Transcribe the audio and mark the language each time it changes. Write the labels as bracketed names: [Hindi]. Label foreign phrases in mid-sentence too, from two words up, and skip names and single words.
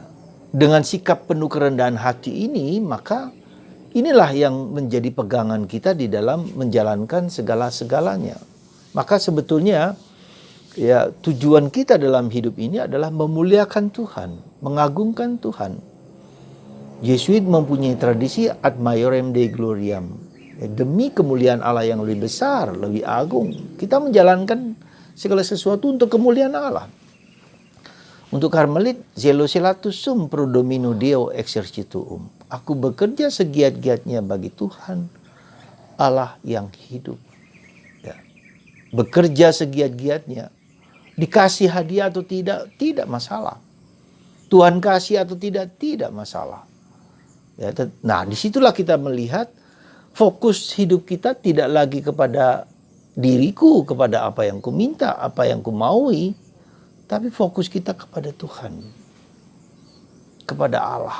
[Indonesian] Dengan sikap penuh kerendahan hati ini, maka inilah yang menjadi pegangan kita di dalam menjalankan segala-segalanya. Maka sebetulnya ya tujuan kita dalam hidup ini adalah memuliakan Tuhan, mengagungkan Tuhan. Yesuit mempunyai tradisi [Latin] ad maiorem Dei gloriam. [Indonesian] Demi kemuliaan Allah yang lebih besar, lebih agung, kita menjalankan segala sesuatu untuk kemuliaan Allah. [Latin] Untuk Karmelit, zelosilatus sum pro domino Deo exercituum. [Indonesian] Aku bekerja segiat-giatnya bagi Tuhan, Allah yang hidup. Ya. Bekerja segiat-giatnya. Dikasih hadiah atau tidak, tidak masalah. Tuhan kasih atau tidak, tidak masalah. Ya, nah, disitulah kita melihat fokus hidup kita tidak lagi kepada diriku, kepada apa yang ku minta, apa yang ku maui, tapi fokus kita kepada Tuhan, kepada Allah.